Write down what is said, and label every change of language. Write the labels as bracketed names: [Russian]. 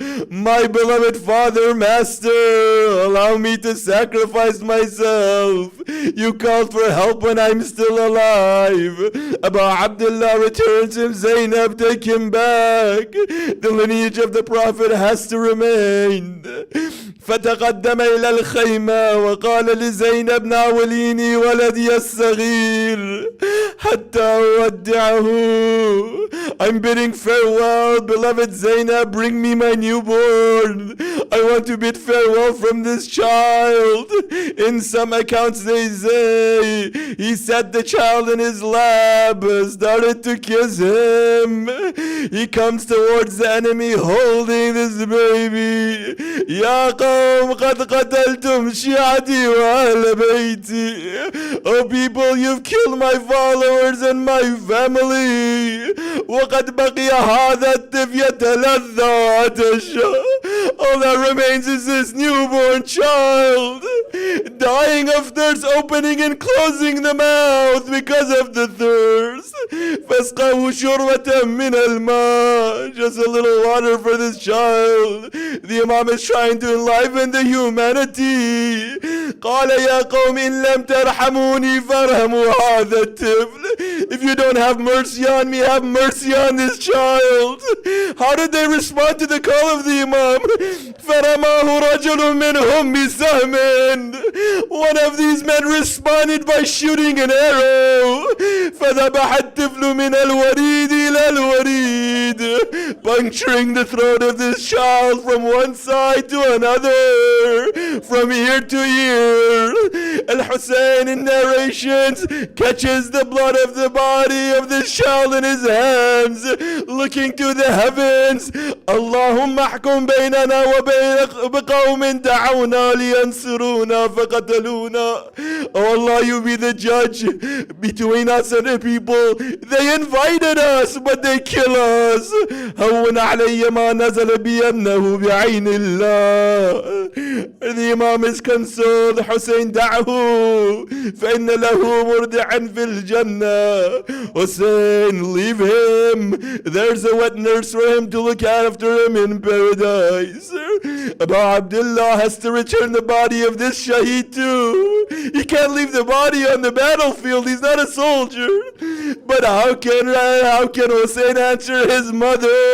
[English] My beloved father, master, allow me to sacrifice myself. You called for help when I'm still alive. Abu Abdullah returns him. Zainab, take him back. The lineage of the Prophet has to remain. [Arabic] فتقدم إلى الخيمة وقال لزينب ناوليني ولدي الصغير حتى أودعه. [English] I'm bidding farewell, beloved Zainab, bring me my newborn. I want to bid farewell from this child. In some accounts they say he set the child in his lap, started to kiss him. He comes towards the enemy holding this baby. [Arabic] يا قوم قد قتلتم شيعتي وأهل بيتي. [English] Oh people, you've killed my followers and my family. [Arabic] وقد بقي هذا الطفل يتلذذ وعطش. [English] All that remains is this newborn child, dying of thirst, opening and closing the mouth because of the thirst. [Arabic] فاسقه شربة من الماء. [English] Just a little water for this child. The Imam is trying to enliven the humanity. [Arabic] قال يا قوم إن لم ترحموني فارحموا هذا الطفل. [English] If you don't have mercy on me, have mercy on this child. How did they respond to the call of the Imam? [Arabic] فرماه رجل منهم بسهم. [English] One of these men responded by shooting an arrow. [Arabic] فذبح الطفل من الوريد إلى الوريد, [English] puncturing the throat of this child from one side to another, from ear to ear. Al-Hussein in narrations catches the blood of the body of this child in his hands, looking to the heavens. [Arabic] اللهم احكم بيننا وبين بقوم دعونا لينصرونا فقتلونا. [English] Oh Allah, you be the judge between us and the people. They invited us, but they kill us. [Arabic] هون علي ما نزل بي أنه بعين الله. [English] The Imam is consoled. [Arabic] Hussein دعه فإن له مرضعا في الجنة. [English] Hussein, leave him. There's a wet nurse for him to look after him in paradise. Abu Abdullah has to return the body of this shaheed too. He can't leave the body on the battlefield. He's not a soldier. But how can Hussein answer his mother?